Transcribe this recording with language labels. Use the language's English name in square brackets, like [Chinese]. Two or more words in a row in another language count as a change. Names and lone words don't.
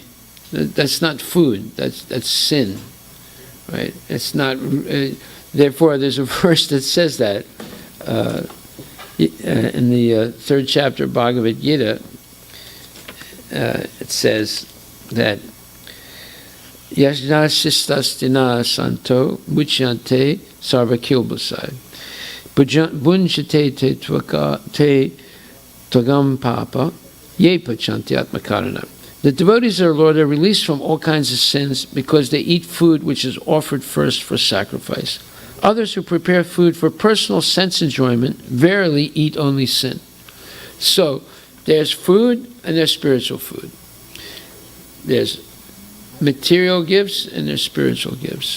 [English] That's not food. That's sin, right? It's not. Therefore, there's a verse that says that in the third chapter of Bhagavad Gita. It says that [Sanskrit] यज्ञशिष्टाशिनः सन्तो मुच्यन्ते सर्वकिल्बिषैः भुञ्जते ते त्वघं पापा ये पचन्ति आत्मकारणात्. [English] The devotees of our Lord are released from all kinds of sins because they eat food which is offered first for sacrifice. Others who prepare food for personal sense enjoyment verily eat only sin. So there's food and there's spiritual food. There's material gifts and there's spiritual gifts.